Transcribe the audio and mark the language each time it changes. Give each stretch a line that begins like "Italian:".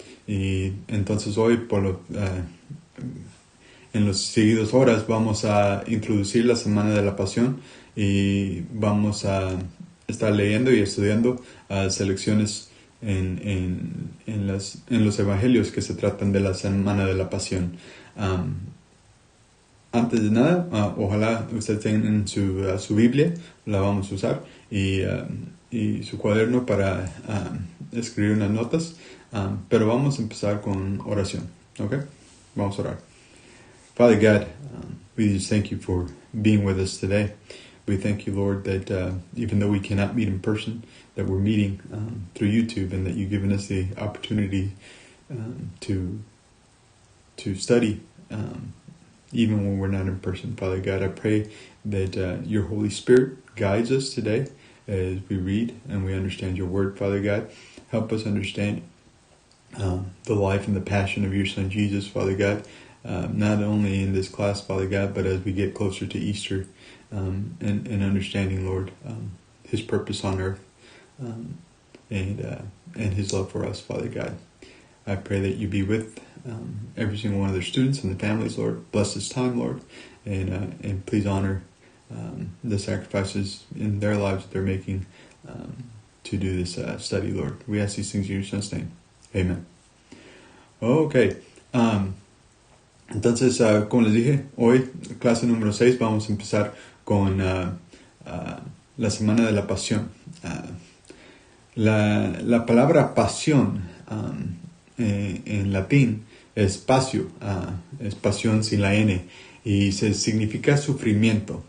Spanish: Y entonces hoy, en los seguidos horas, vamos a introducir la semana de la pasión y vamos a estar leyendo y estudiando selecciones en los evangelios que se tratan de la semana de la pasión. Antes de nada, ojalá ustedes tengan su Biblia, la vamos a usar, y su cuaderno para escribir unas notas, pero vamos a empezar con oración, ¿ok? Vamos a orar.
English: Father God, we just thank you for being with us today. We thank you, Lord, that even though we cannot meet in person, that we're meeting through YouTube, and that you've given us the opportunity to study even when we're not in person. Father God, I pray that your Holy Spirit guides us today as we read and we understand your word. Father God, help us understand the life and the passion of your Son Jesus, Father God. Not only in this class, Father God, but as we get closer to Easter, and understanding, Lord, His purpose on earth, and His love for us, Father God. I pray that you be with every single one of their students and the families, Lord. Bless this time, Lord, and please honor the sacrifices in their lives that they're making to do this study, Lord. We ask these things in your Son's name. Amen. Okay.
Spanish: Entonces, como les dije, hoy, clase número 6, vamos a empezar con la semana de la pasión. La palabra pasión en latín es pasio, es pasión sin la N, y significa sufrimiento.